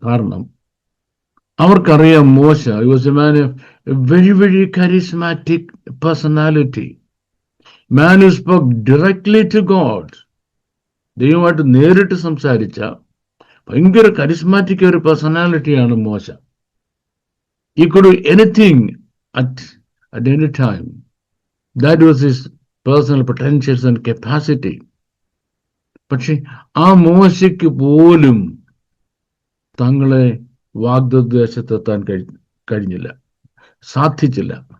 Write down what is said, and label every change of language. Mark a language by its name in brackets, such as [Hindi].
[Malayalam] കാരണം അവർക്കറിയാം [English] മോശ was a man a very very charismatic personality, man who spoke directly to God. [Malayalam] ദൈവമായിട്ട് നേരിട്ട് സംസാരിച്ച ഭയങ്കര കരിസ്മാറ്റിക് ഒരു പേഴ്സണാലിറ്റിയാണ് മോശ. [English] He could do anything at any time. That was his personal potentials and capacity. [Malayalam] പക്ഷെ ആ മോശയ്ക്ക് പോലും തങ്ങളെ വാഗ്ദത്തദേശത്തെത്താൻ കഴിഞ്ഞില്ല, സാധിച്ചില്ല.